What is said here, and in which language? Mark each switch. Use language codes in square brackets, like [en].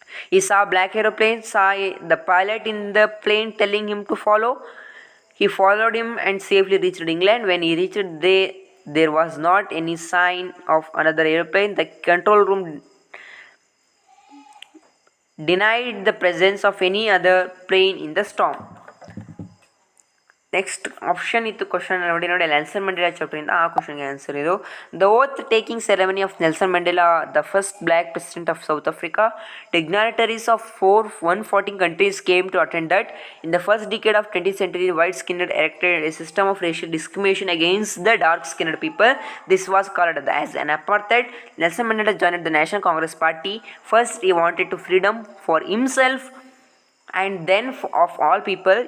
[en] He saw black aeroplane, saw the pilot in the plane telling him to follow. He followed him and safely reached England. When he reached there was not any sign of another aeroplane. The control room denied the presence of any other plane in the storm. [kn] Next option ಇತ್ತು question ನೋಡಿ Nelson Mandela ಚಾಪ್ಟರಿಂದ ಆ ಕ್ವಶನ್ಗೆ answer ಇದು. [en] The oath taking ceremony of Nelson Mandela, the first black president of South Africa. Dignitaries of 114 countries came to attend that. In the first decade of 20th century, white-skinned erected a system of racial discrimination against the dark-skinned people. This was called as an apartheid. Nelson Mandela joined the National Congress Party. First, he wanted to freedom for himself and then of all people.